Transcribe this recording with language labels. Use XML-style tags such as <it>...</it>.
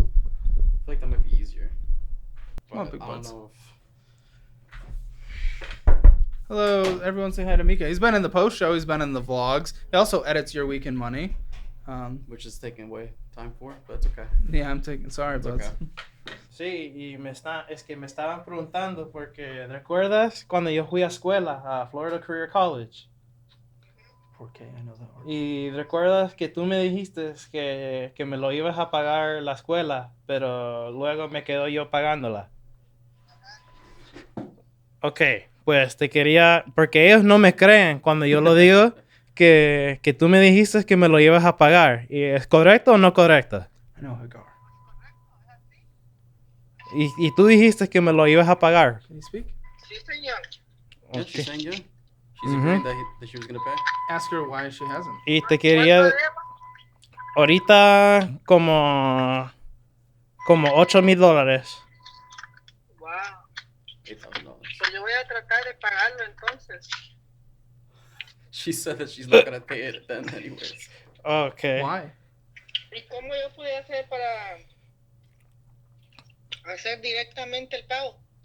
<en>I feel like that might be easier. Oh, But big I don't buds. know if... Hello, everyone say hi to Mika. He's been in the post show. He's been in the vlogs. He also edits Your Weekend Money. Which is taking away time for, but it's okay. Yeah, I'm taking. Sorry, It's buds. okay.</en> <es>Sí, y me estaban preguntando porque ¿recuerdas cuando yo fui a escuela a Florida Career College?</es> <en>4K, I know that word.</en> <es>Y recuerdas que tú me dijiste que me lo ibas a pagar la escuela, pero luego me quedo yo pagándola. Ok, pues te quería, porque ellos no me creen cuando yo lo digo que tú me dijiste que me lo ibas a pagar. ¿Y es correcto o no correcto?</es> <en>I know Hagar.</en> <es>Y tú dijiste que me lo ibas a pagar.</es> <en>Can you speak? Yeah, Ok. she's saying yeah. She's Mhm. agreeing that she was gonna pay. Ask her why she hasn't.</en> <es>Y te quería ahorita como $8,000.</es> <en>Wow. $8,000.</en> <es>Pues yo voy a tratar de pagarlo entonces.</es> <en>She said that she's not gonna pay it then anyways. Okay. Why?</en> <es>¿Y cómo yo pude hacer para hacer directamente el pago?</es>